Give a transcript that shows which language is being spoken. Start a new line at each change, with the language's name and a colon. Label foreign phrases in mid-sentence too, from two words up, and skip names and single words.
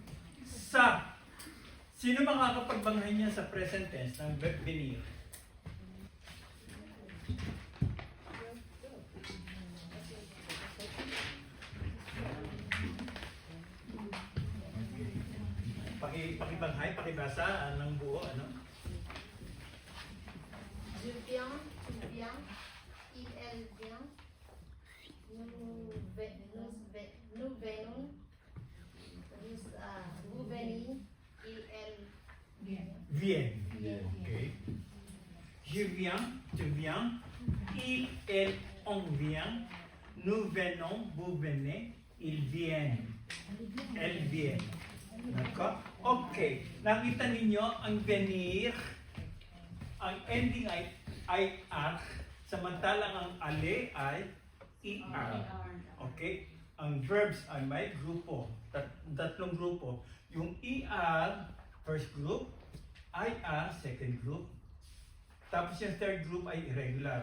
Filipino: Sino makakapagbanghay niya sa
English: present tense
Filipino: ng verb venir? Pakibanghay, pakibasa ng buo, ano?
French: Je viens, tu viens, il, elle vient, nous venons, vous venez, il, elle Viens. Okay. Je viens, tu viens, il, elle, on vient, nous venons, vous venez, ils viennent, elles viennent. D'accord?
Filipino: Okay. Nakita ninyo ang venir, ang ending ay ar, samantalang ang ale ay er. Okay? Ang verbs ay may grupo, tatlong grupo. Yung er,
English: first group,
Filipino: ir,
English: second group,
Filipino: tapos yung
English: third group
Filipino: ay irregular.